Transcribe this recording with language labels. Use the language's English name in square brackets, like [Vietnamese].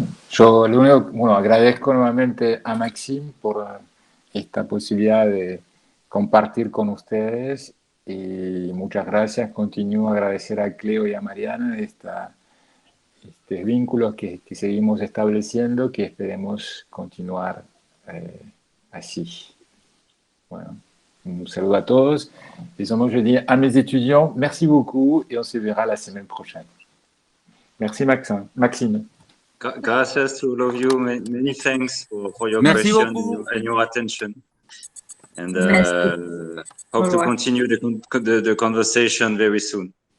[Spanish] Yo lo único, agradezco nuevamente a Maxime por esta posibilidad de compartir con ustedes, y muchas gracias. Continúo a agradecer a Cleo y a Mariana estos vínculos que seguimos estableciendo, que esperemos continuar así. Bueno, un saludo a todos. [French] Et seulement je dis à mes étudiants, merci beaucoup, et on se verra la semaine prochaine. Merci Maxime. [English] Gracias to all of you. Many thanks for your questions and your attention. And hope to continue the conversation very soon.